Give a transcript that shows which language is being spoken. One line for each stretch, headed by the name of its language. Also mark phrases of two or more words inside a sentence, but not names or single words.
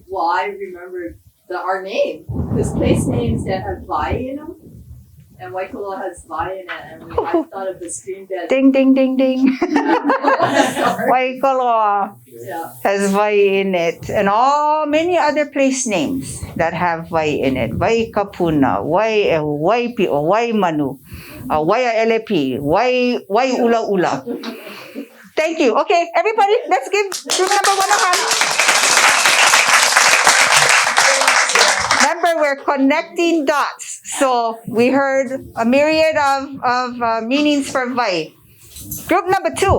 English: Well, I remembered our name, because place names that have vai in them, and Waikōloa has vai in it, and I thought of the stream that. Ding, ding, ding, ding. Waikōloa has vai in it, and many other place names that have vai in it. Vai kapuna, vai pio, vai manu, vai elepi, vai ula ula. Thank you. Okay, everybody, let's give group number 1 a hand. Remember, we're connecting dots. So we heard a myriad of meanings for vai. Group number 2.